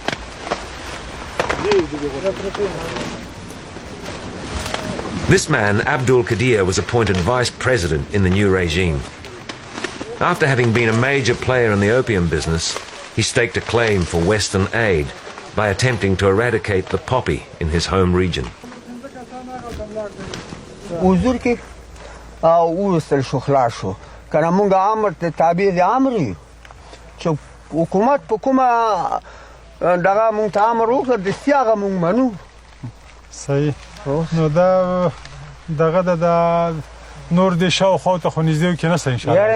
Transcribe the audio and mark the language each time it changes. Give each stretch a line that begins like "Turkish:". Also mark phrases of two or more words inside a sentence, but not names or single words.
English: This man, Abdul Qadir, was appointed vice president in the new regime. After having been a major player in the opium business, he staked a claim for Western aid by attempting to eradicate the poppy in his home region.
Pashto: صحیح نو دغه د نور د شاوخوا ته خو نږدې کې نشته ان شاء الله